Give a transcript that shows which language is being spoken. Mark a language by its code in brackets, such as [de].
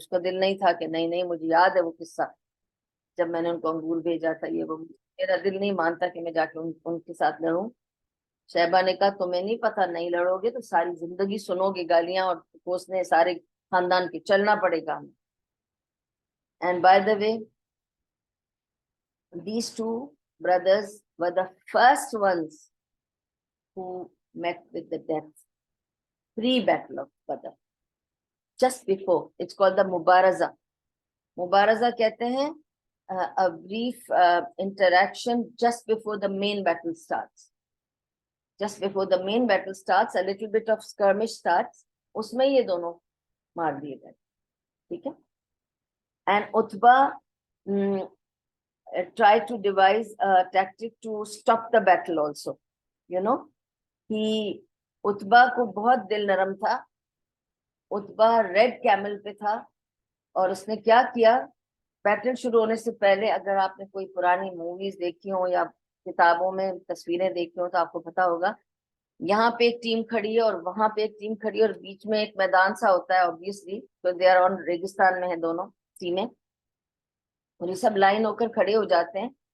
[ur] اس کا دل نہیں تھا کہ نہیں نہیں، مجھے یاد ہے وہ قصہ جب میں نے ان کو انگور بھیجا تھا، یہ وہ، میرا دل نہیں مانتا کہ میں جا کے ان کے ساتھ لڑوں. شیبہ نے کہا تمہیں نہیں پتا، نہیں لڑو گے تو ساری زندگی سنو گے گالیاں اور کوسنے سارے خاندان کی، چلنا پڑے گا ہمیں. [en] And by the way these two brothers were the first ones who met with the death pre-battle of Badr, just before. It's called the Mubaraza. Mubaraza [ur] کہتے ہیں [en] a brief interaction just before the main battle starts. Just before the main battle starts, a little bit of skirmish starts. [ur] اس میں یہ دونوں مار دیے گئے. ٹھیک ہے، [en] and Utbah try to devise a tactic to stop the battle also. You know, [ur] عتبہ کو بہت دل نرم تھا. عتبہ ریڈ کیمل پہ تھا، اور اس نے کیا کیا، بیٹل شروع ہونے سے پہلے، اگر آپ نے کوئی پرانی موویز دیکھی ہوں یا کتابوں میں تصویریں دیکھی ہوں تو آپ کو پتا ہوگا، یہاں پہ ایک ٹیم کھڑی ہے اور وہاں پہ ایک ٹیم کھڑی ہے، اور بیچ میں ایک میدان سا ہوتا ہے obviously، تو [en] they are on [ur] ریگستان میں ہیں دونوں ٹیمیں، اور یہ سب لائن ہو کر کھڑے ہو جاتے ہیں.